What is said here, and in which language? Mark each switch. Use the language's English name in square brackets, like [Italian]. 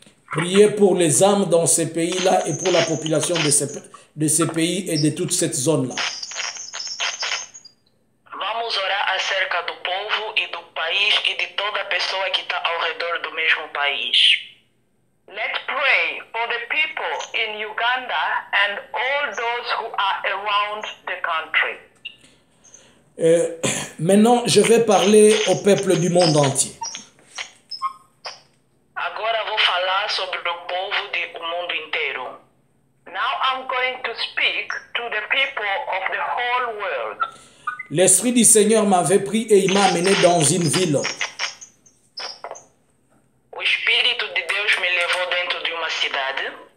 [French] Priez pour les âmes dans ces pays-là et pour la population de ces pays et de toute cette zone-là. [Portuguese] Vamos orar acerca do povo e do país e de toda pessoa que está ao redor do mesmo país. [English] Let's pray for the people in Uganda and all those who are around the country. [French] Maintenant, je vais parler au peuple du monde entier. [Portuguese] Agora vou falar sobre o povo do mundo inteiro. [English] Now I'm going to speak to the people of the whole world. [French] L'Esprit du Seigneur m'avait pris et il m'a amené dans une ville. [Portuguese] O Espírito de Deus me levou dentro de uma cidade.